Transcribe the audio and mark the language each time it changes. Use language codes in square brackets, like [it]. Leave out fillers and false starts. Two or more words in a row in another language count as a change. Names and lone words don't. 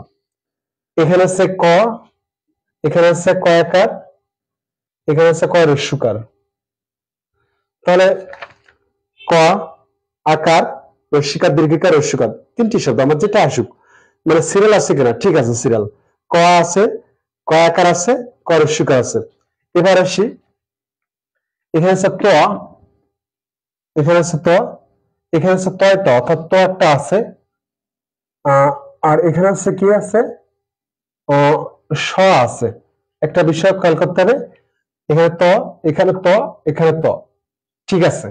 [bn] এখানে আছে ক, এখানে আছে কয়াকার, এখানে আছে কয় রস্যকার। তাহলে ক, আকার, রস্যিকার, দীর্ঘিকার, রস্যকার, তিনটি শব্দ আমার যেটা আসুক, মানে সিরিয়াল আছে কিনা, ঠিক আছে সিরিয়াল। ক আছে, ক আকার আছে, ক রস্যকার আছে। এবার আসি, এখানে আছে ত, এখানে আছে ত, এখানে আছে তয় ত, অর্থাৎ ত একটা আছে, আর এখানে আছে কি আছে, স আছে। একটা বিষয় খেয়াল করতে হবে, এখানে ত, এখানে ত, এখানে ত, ঠিক আছে।